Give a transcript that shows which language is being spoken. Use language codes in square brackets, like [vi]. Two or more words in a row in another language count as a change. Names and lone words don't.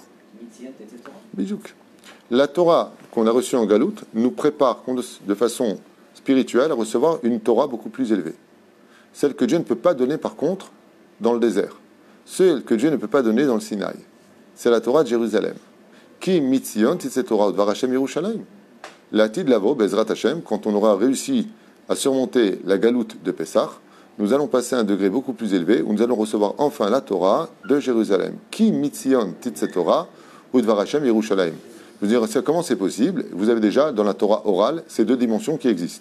[fr] Bizouk. La Torah qu'on a reçue en Galoute nous prépare de façon spirituelle à recevoir une Torah beaucoup plus élevée. Celle que Dieu ne peut pas donner par contre dans le désert. Celle que Dieu ne peut pas donner dans le Sinaï. C'est la Torah de Jérusalem. [he] כי מציון תצא תורה ודבר השם ירושלים. לעתיד לבוא בעזרת השם, [fr] quand on aura réussi à surmonter la galoute de Pessah, nous allons passer à un degré beaucoup plus élevé où nous allons recevoir enfin la Torah de Jérusalem. [he] כי מציון תצא תורה ודבר השם ירושלים. [fr] Vous dire comment c'est possible? Vous avez déjà dans la Torah orale ces deux dimensions qui existent.